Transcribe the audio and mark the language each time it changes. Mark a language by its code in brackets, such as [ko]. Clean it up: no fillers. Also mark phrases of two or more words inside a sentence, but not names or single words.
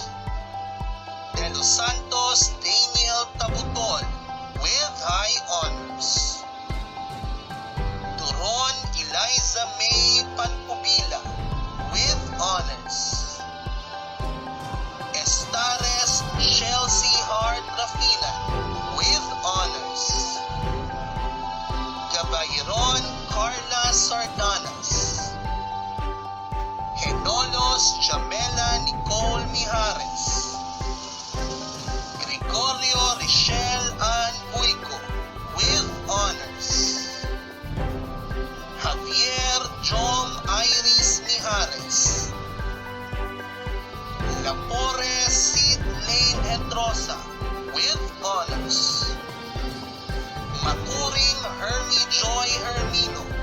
[en] De Los Santos Daniel Tabutol with high honors. Turon Eliza May Panpubila with honors. Estares Chelsea Hart Rafina with honors. Gabayron Carla Sardanas. Henolos Jamela Nicole Mijares. Gregorio Richelle Ann Buico with honors. Javier Jom Iris Mijares. Lapore Sid Lane Hedrosa with honors. Maturing Hermie Joy Hermino.